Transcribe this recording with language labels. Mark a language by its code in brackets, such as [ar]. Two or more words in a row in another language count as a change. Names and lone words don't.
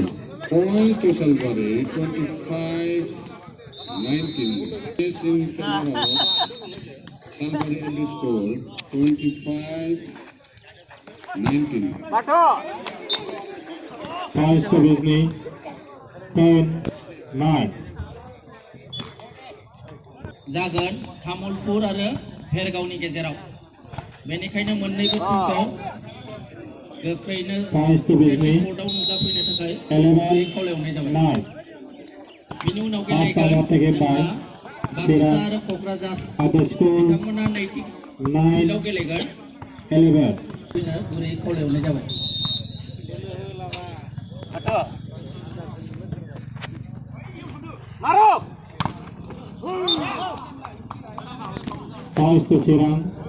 [en] Points to Salbari. 25-19. Yes, in Canada, Salbari only scored 25-19. Points to Bizni. 10-9. [brx] जागोन तामुलपुर आरो भेरगावनि गेजेराव बेनिखायनो मोननैबो टीमखौ गोख्रैनो [en] Points to Bizni. [brx] कर्टआव नुजाफैनो थाखाय 11-9. खावलायहरनाय जाबाय बिनि उनाव [en] After that [brx] गेलेगोन [en] by [brx] बाक्सा आरो क'क्राझार [en] at the score [brx] बिथांमोना नैथि फिल्डआव गेलेगोन 9-11. गुरै खावलायहरनाय जाबाय [en] Points to Sirang.